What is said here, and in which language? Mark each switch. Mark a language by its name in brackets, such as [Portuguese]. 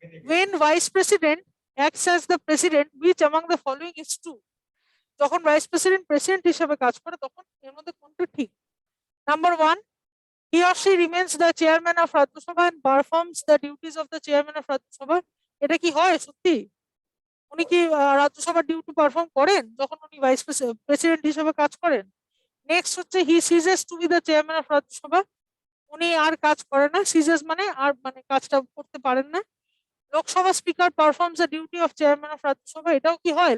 [English] When vice president acts as the president, which among the following is true? [Bangla] যখন vice president president হিসেবে কাজ করে তখন এর মধ্যে কোনটা ঠিক? [English] Number 1, he or she remains the chairman of Rajya Sabha and performs the duties of the chairman of Rajya Sabha. [Bangla] এটা কি হয় সত্যি? উনি কি রাজ্যসভার ডিউটি পারফর্ম করেন যখন উনি ভাইস প্রেসিডেন্ট হিসেবে কাজ করেন? নেক্সট হচ্ছে [English] he ceases to be the chairman of Rajya Sabha, [Bangla] উনি আর কাজ করে না, সিজেস মানে আর মানে কাজটা করতে পারেন না। [English] Lok Sabha speaker performs the duty of chairman of Rajya Sabha, এটাও কি হয়?